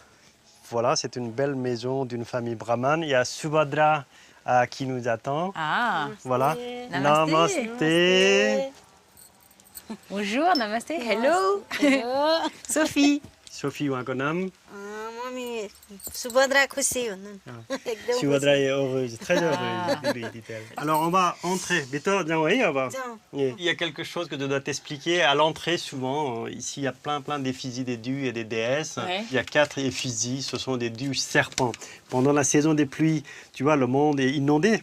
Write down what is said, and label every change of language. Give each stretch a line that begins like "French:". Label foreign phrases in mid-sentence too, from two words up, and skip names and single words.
French: Voilà, c'est une belle maison d'une famille brahmane. Il y a Subhadra qui nous attend. Ah, Voilà. Namasté. Namasté. bonjour, namasté, hello. Sophie. Sophie Wankonam.
Nepali: Mami, Subhadra खुशी हुनु एकदम
French: Subhadra est heureuse, très heureuse, dit-elle. Alors on va entrer. Bientôt, il y a quelque chose que je dois t'expliquer. À l'entrée, souvent, ici, il y a plein d'effigies des dieux et des déesses. Ouais. Il y a 4 effigies, ce sont des dieux serpents. Pendant la saison des pluies, tu vois, le monde est inondé.